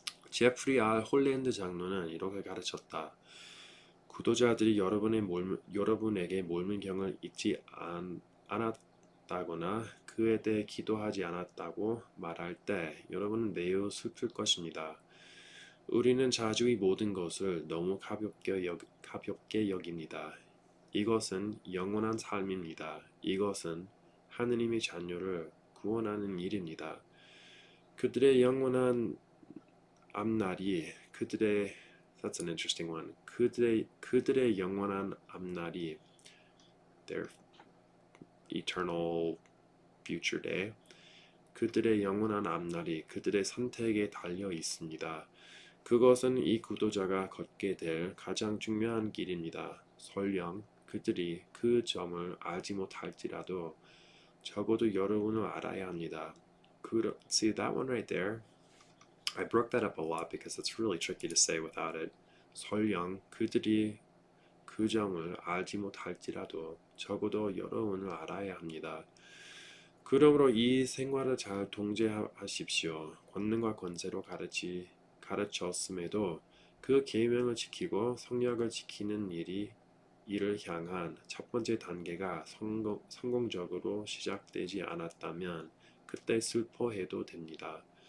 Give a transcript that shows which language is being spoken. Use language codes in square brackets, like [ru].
[ko] 제프리 R. 홀랜드 장로는 이렇게 가르쳤다. 구도자들이 여러분에게 몰문경을 읽지 않았다거나 그에 대해 기도하지 않았다고 말할 때 여러분은 매우 슬플 것입니다. 우리는 자주 이 모든 것을 너무 가볍게 여깁니다. 이것은 영원한 삶입니다. 이것은 하느님의 자녀를 구원하는 일입니다. 그들의 영원한 앞날이 [en] That's an interesting one. [ko] 그들의 영원한 앞날이 [en] their eternal future day. [ko] 그들의 영원한 앞날이 그들의 선택에 달려 있습니다. 그것은 이 구도자가 걷게 될 가장 중요한 길입니다. 설령 그들이 그 점을 알지 못할지라도 적어도 여러분은 알아야 합니다. [en] See that one right there? I broke that up a lot because it's really tricky to say without it. [ko] 설령 그들이 그 점을 알지 못할지라도 적어도 여러분은 알아야 합니다. 그러므로 이 생활을 잘 통제하십시오. 권능과 권세로 가르쳤음에도 그 계명을 지키고 성약을 지키는 일을 향한 첫 번째 단계가 성공적으로 시작되지 않았다면 그때 슬퍼해도 됩니다.